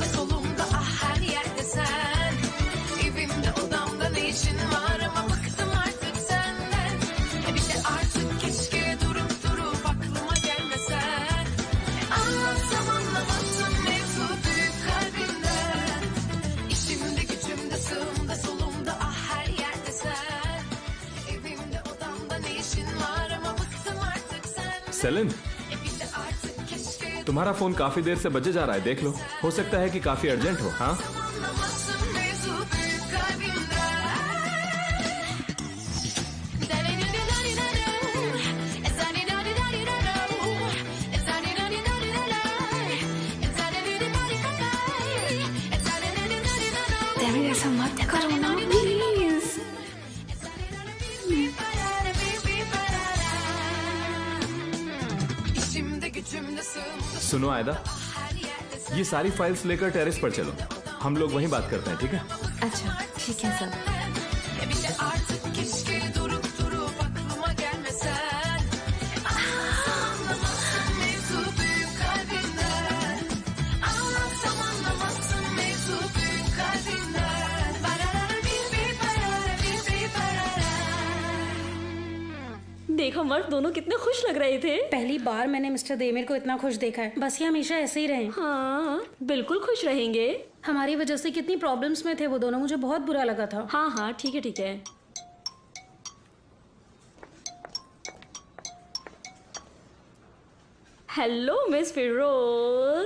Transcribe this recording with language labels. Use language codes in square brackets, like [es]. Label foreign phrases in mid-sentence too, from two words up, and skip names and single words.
[tr] solumda ah her yerde sen evimde odamda ne işin var ama bıktım artık senden bir de artık keşke durup aklıma gelmesen anlatsam anlamazsın mevzu büyük kalbinden İşimde gücümde sığımda solumda ah her yerde sen evimde odamda ne işin var ama bıktım artık senden सेलिन, bir de artık keşke [hi] तुम्हारा फोन काफी देर से बजे जा रहा है, देख लो। हो सकता है कि काफी अर्जेंट हो। हाँ, [tr] anlamazsın mevzu büyük kalbinden [hi] देमेर ऐसा मत करो ना प्लीज। [tr] İşimde gücümde sığımda [hi] सुनो आयदा, [tr] her yerde [hi] ये सारी फाइल्स लेकर टेरेस पर चलो, हम लोग वहीं बात करते हैं, ठीक है? अच्छा ठीक है सर। [tr] bir de artık keşke durup aklıma gelmesen anlamazsın mevzu büyük kalbinden anlatsam anlamazsın mevzu büyük kalbinden barara bir barara [hi] देखो मर्द, दोनों कितने खुश लग रहे थे। पहली बार मैंने मिस्टर देमेर को इतना खुश देखा है। बस ये हमेशा ऐसे ही रहें। हाँ बिल्कुल खुश रहेंगे। हमारी वजह से कितनी प्रॉब्लम्स में थे वो दोनों, मुझे बहुत बुरा लगा था। हाँ हाँ ठीक है ठीक है। हेलो मिस फिरोज।